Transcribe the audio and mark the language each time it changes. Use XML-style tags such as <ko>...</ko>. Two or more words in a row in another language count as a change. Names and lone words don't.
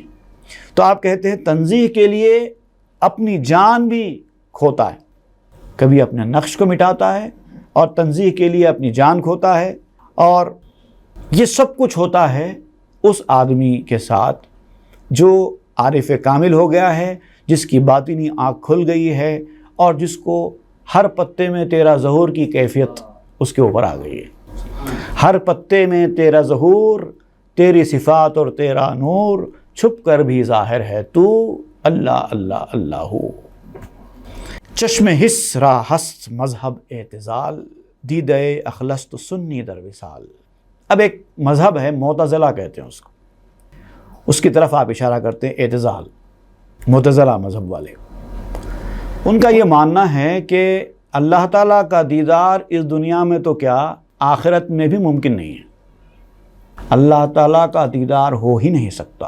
<ur>تو آپ کہتے ہیں تنزیح کے لیے اپنی جان بھی کھوتا ہے، کبھی اپنے نقش کو مٹاتا ہے اور تنزیح کے لیے اپنی جان کھوتا ہے، اور یہ سب کچھ ہوتا ہے اس آدمی کے ساتھ جو عارف کامل ہو گیا ہے، جس کی باطنی آنکھ کھل گئی ہے اور جس کو ہر پتے میں تیرا ظہور کی کیفیت اس کے اوپر آ گئی ہے۔ ہر پتے میں تیرا ظہور، تیری صفات اور تیرا نور، چھپ کر بھی ظاہر ہے تو اللہ اللہ اللہ۔</ur> <fa>چشم حس را ہست مذہب اعتزال، دیدے اخلص سنی در وصال۔</fa> <ur>اب ایک مذہب ہے معتزلہ کہتے ہیں اس کو، اس کی طرف آپ اشارہ کرتے ہیں، اعتزال، معتزلہ مذہب والے۔ ان کا یہ ماننا ہے کہ اللہ تعالیٰ کا دیدار اس دنیا میں تو کیا آخرت میں بھی ممکن نہیں ہے، اللہ تعالیٰ کا دیدار ہو ہی نہیں سکتا۔</ur>